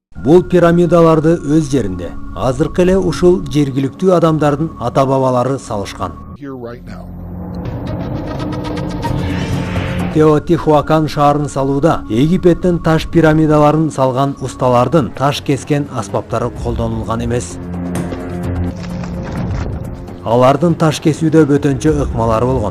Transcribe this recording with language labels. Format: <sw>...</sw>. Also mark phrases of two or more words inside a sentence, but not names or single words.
<ky>Бул пирамидаларды өз жеринде азыркы эле ушул жергиликтүү адамдардын ата бабалары салышкан.</ky> <en>Here right now.</en> <ky>Теотихуакан шаарын салууда Египеттин таш пирамидаларын салган усталардын таш кескен аспаптары колдонулган эмес. Алардын таш кесүүдө бөтөнчө ыкмалары болгон.</ky>